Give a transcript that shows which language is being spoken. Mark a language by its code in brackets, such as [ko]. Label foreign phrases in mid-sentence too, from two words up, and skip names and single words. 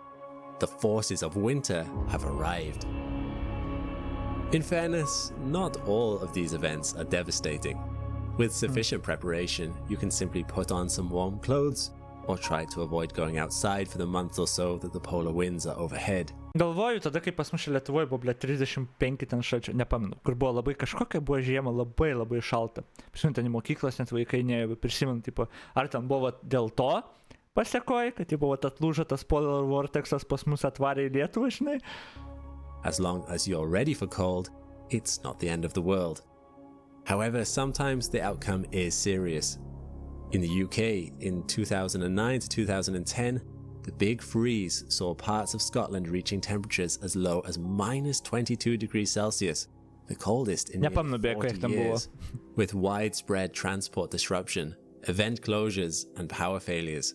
[en] The forces of winter have arrived. In fairness, not all of these events are devastating. With sufficient preparation, you can simply put on some warm clothes, or try to avoid going outside for the month or so that the polar winds are overhead. [lt] Galvoju, tada kai pas mus čia Lietuvoje buvo, 35 ten šalčio, nepamenu, kur buvo labai kažkokia, buvo žiema labai šalta. Prisimenu, ten į mokyklas net vaikai nėjo, prisimenu, tipo, ar ten buvo dėl to pasekoja, kad tipo, atlūžo tas polar vortexas pas mus atvarė į Lietuvą, žinai? [en] As long as you're ready for cold, it's not the end of the world. However, sometimes the outcome is serious. In the UK, in 2009 to 2010, the Big Freeze saw parts of Scotland reaching temperatures as low as minus 22 degrees Celsius, the coldest in nearly 40 years, with widespread transport disruption, event closures, and power failures.